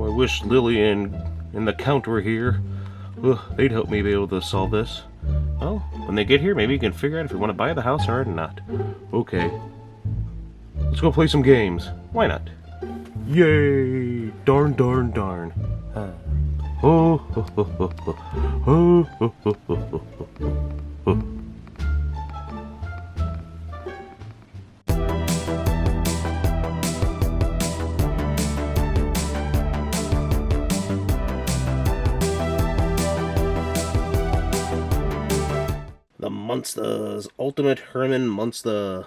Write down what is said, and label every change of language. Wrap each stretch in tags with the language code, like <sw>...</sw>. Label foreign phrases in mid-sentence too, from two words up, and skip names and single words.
<en>wish Lily and the Count were here. Ugh, they'd help me be able to solve this. Well, when they get here, maybe you can figure out if you want to buy the house or not. Okay. Let's go play some games. Why not? Yay! Darn, darn, darn. Oh, ho, ho, ho, ho. Oh, ho, ho, ho, ho, ho. The Munsters, Ultimate Herman Munster.</en>